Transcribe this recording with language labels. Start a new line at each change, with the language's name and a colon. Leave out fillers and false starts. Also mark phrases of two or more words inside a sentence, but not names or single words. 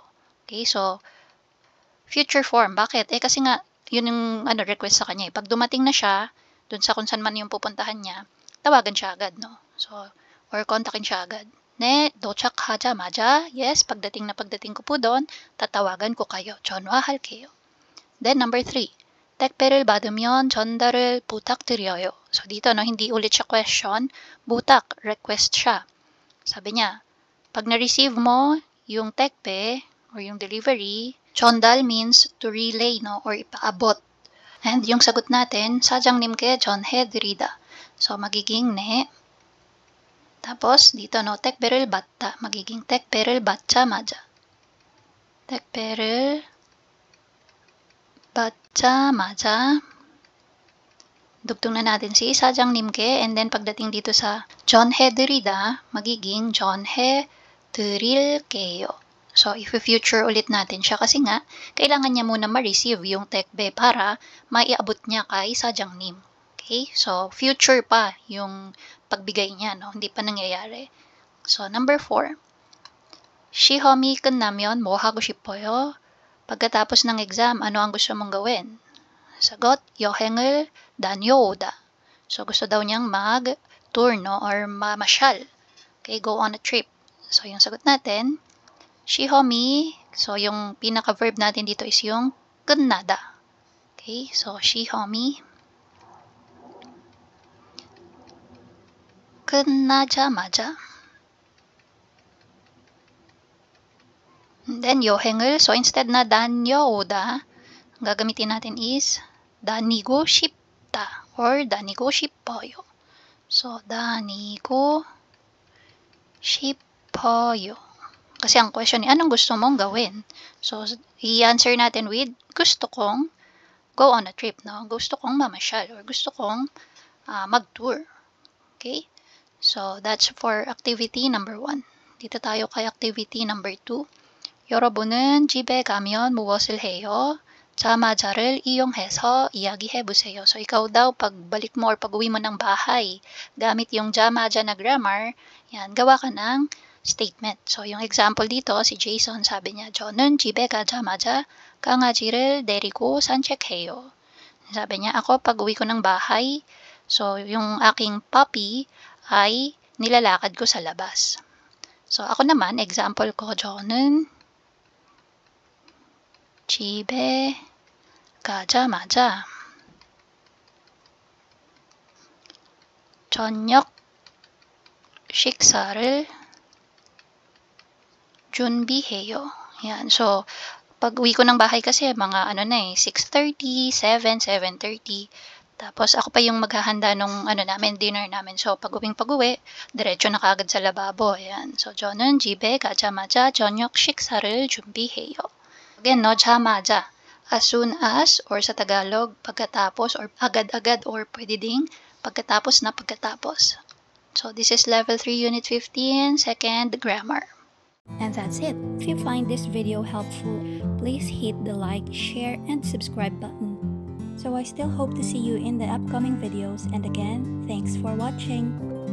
English: Okay, so, future form. Bakit?
Filipino: Kasi nga, yun yung request sa kanya. Pag dumating na siya, dun sa kung saan man yung pupuntahan niya, tawagan siya agad, no? So, or kontakin siya agad.
Korean: 네, 도착하자마자,
Filipino: yes, pagdating ko po doon, tatawagan ko kayo.
Korean: 전화할게요.
English: Then, number 3.
Korean: 택배를 받으면 전달을 부탁드려요.
Filipino: So, dito, no, hindi ulit siya question. 부탁, request siya. Sabi niya, pag na-receive mo yung 택배 or yung delivery, 전달 means
English: to relay,
Filipino: no, or ipaabot. And yung sagot natin,
Korean: 사장님께 전해드리다.
Filipino: So, magiging ne. Tapos, dito, no,
Korean: 택배를 받다.
Filipino: Magiging
Korean: 택배를 받자마자. 택배를 받자마자.
Filipino: Dugtong na natin si 사장님께 and then pagdating dito sa 전해드리다, magiging 전해드릴게요. So, if-future ulit natin siya kasi nga, kailangan niya muna ma-receive yung 택배 para maiabot niya kay 사장님.
English: Okay?
Filipino: So, future pa yung pagbigay niya, no? Hindi pa nangyayari. So, number 4.
Korean: 시험이 끝나면 뭐 하고 싶어요?
Filipino: Pagkatapos ng exam, ano ang gusto mong gawin? Sagot,
Korean: 여행을 다녀오다.
Filipino: So, gusto daw niyang mag-tour, no? Or mamasyal.
English: Okay, go on a trip. So,
Filipino: yung sagot natin, 시험이, so yung pinaka-verb natin dito is yung 끝나다.
Korean: Okay, so 시험이 끝나자마자.
Filipino: And then, 여행을, so instead na 다녀오다, gagamitin natin is
Korean: 다니고 싶다
Filipino: or
Korean: 다니고 싶어요. So, 다니고 싶어요.
Filipino: Kasi ang question ni, anong gusto mong gawin? So, i-answer natin with, gusto kong
English: go on a trip,
Filipino: no? Gusto kong mamasyal or gusto kong mag-tour.
English: Okay? So, that's for activity number 1.
Filipino: Dito tayo kay activity number 2.
Korean: 여러분은 집에 가면 무엇을 해요? 자마자를 이용해서 이야기해보세요.
Filipino: So, ikaw daw, pagbalik mo or pag-uwi mo ng bahay, gamit yung 자마자 na grammar, yan, gawa ka ng statement. So, yung example dito, si Jason, sabi niya,
Korean: 저는 집에 가자마자 강아지를 데리고 산책해요.
Filipino: Sabi niya, ako pag-uwi ko ng bahay, so, yung aking puppy ay nilalakad ko sa labas. So, ako naman, example ko,
Korean: 저는 집에 가자마자 저녁 식사를 준비해요.
Filipino: Yan. So, pag uwi ko ng bahay kasi mga 6:30, 7, 7:30. Tapos ako pa yung maghahanda nung dinner namin. So, pag-uwi, diretso na kagad sa lababo. Ayan. So,
Korean: 저는 집에 가자마자 저녁 식사를 준비해요.
Filipino: Again, 자마자.
English: As soon as,
Filipino: or sa Tagalog, pagkatapos, or agad-agad, or pwede ding pagkatapos na pagkatapos.
English: So, this is level 3, unit 15, second grammar. And that's it. If you find this video helpful, please hit the like, share, and subscribe button. So I still hope to see you in the upcoming videos, and again, thanks for watching.